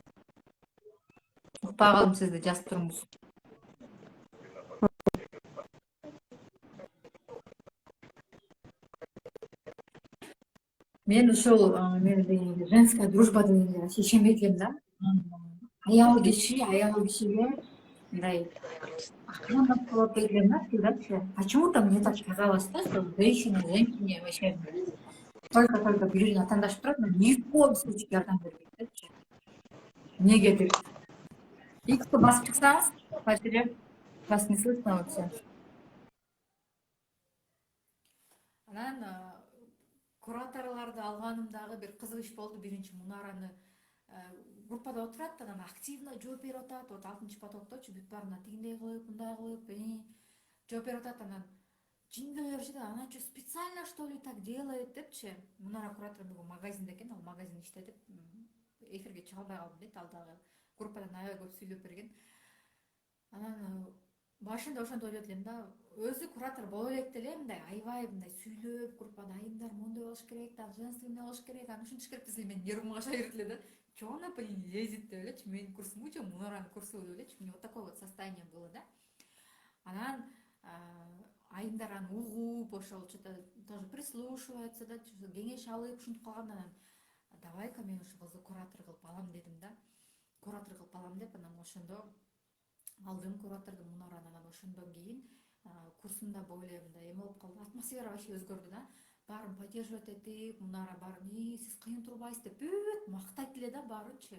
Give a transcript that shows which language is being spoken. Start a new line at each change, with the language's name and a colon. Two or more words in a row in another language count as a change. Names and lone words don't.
Kyrgyz: Укпай калдым, сизди жазып туруңуз. Мен ушул мен
Russian: женская дружба
Kyrgyz: дегенге вообще ишенбейт элем да. Аял кишиге мындай охрана болот дейт элем да, всегда.
Russian: Почему-то мне так казалось, да, что женщина женщине вообще только
Kyrgyz: бирин атандашып турат,
Russian: но ни в коем случае
Kyrgyz: жардам бербейт депчи. Эмнегедир. Икти басып чыксаңыз, Фатире,
Russian: вас не слышно вообще.
Kyrgyz: Анан кураторлорду алганымдагы бир кызык иш болду. Биринчи Мунараны группада отурат, анан активно жооп берип атат. Вот 6-потокточу бүт баарына тигиндей кылып, мындай кылып, жооп берип атат. Анан жиндей беришет,
Russian: она что, специально что ли так делает депчи.
Kyrgyz: Мунара куратор бүгүн магазинде экен, ал магазин иштетип, эфирге чыга албай калдым дейт, ал дагы группадан аябай көп сүйлөп берген. Анан башында ошентип ойлоп элем да, өзү куратор боло элек деле, мындай аябай мындай сүйлөп, группада айымдар моундай болуш керек,
Russian: так женственный
Kyrgyz: болуш керек, аны ушинтиш керек десе, мен нервим каша берет эле да.
Russian: Чё она по ней лезет
Kyrgyz: деп элечи, менин курсумбу же Мунаранын курсу деп элечи,
Russian: у меня вот такое вот состояние было, да.
Kyrgyz: Анан айымдар аны угуп, ошол
Russian: что-то тоже прислушивается,
Kyrgyz: да, кеңеш алып ушинтип калганда, анан давай-ка мен ушу кызды куратор кылып алам дедим да. Куратор кылып алам деп, анан ошондо алдым кураторду Мунараны. Анан ошондон кийин курсумда более мындай эме болуп калды, атмосфера вообще өзгөрдү да. Баарын поддерживать этип, Мунара баарын сиз кыйын турбайсыз деп бүт мактайт эле да баарынчы.